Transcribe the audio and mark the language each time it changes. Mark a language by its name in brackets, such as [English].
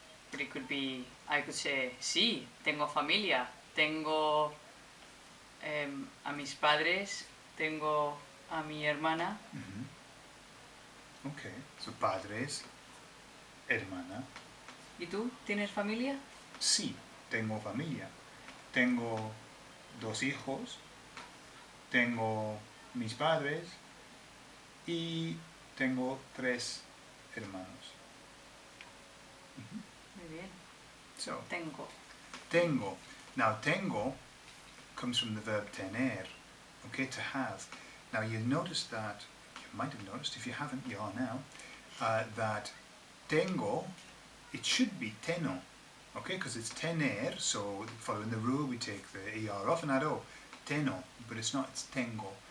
[English] But it could be, I could say, sí, tengo familia. [Spanish] Tengo a mis padres, tengo a mi hermana. [English] Mm-hmm. Okay, so padres, hermana. [Spanish] ¿Y tú? ¿Tienes familia? Sí, tengo familia. Tengo 2 hijos, tengo mis padres y tengo 3 hermanos. Mm-hmm. Muy bien. [English] So, [Spanish] Tengo. tengo. [English] Now, tengo comes from the verb tener, okay, to have. Now, you'll notice that, you might have noticed, if you haven't, you are now, that tengo, it should be teno, okay, because it's tener, so following the rule, we take the ER off and add O, teno, but it's not, it's tengo.